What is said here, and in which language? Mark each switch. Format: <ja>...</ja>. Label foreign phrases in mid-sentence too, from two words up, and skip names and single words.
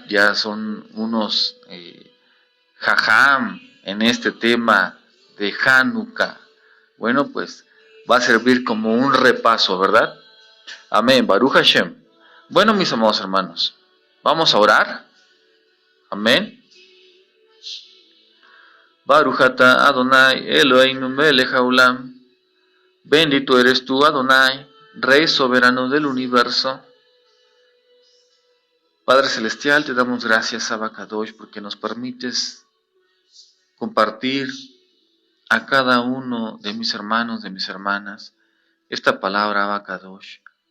<es>Ya son unos jajam en este tema de Hanukkah. Bueno, pues va a servir como un repaso, ¿verdad? Amén,</es> <he>ברוך השם.</he> <es>Bueno, mis amados hermanos, vamos a orar. Amén.</es> <he>ברוך אתה אדוני אלוהינו מלך העולם.</he> <es>Bendito eres tú, Adonai, Rey soberano del universo. Padre Celestial, te damos gracias,</es> <he>אבא קדוש,</he> <es>porque nos permites compartir a cada uno de mis hermanos, de mis hermanas, esta palabra,</es> <he>אבא קדוש.</he>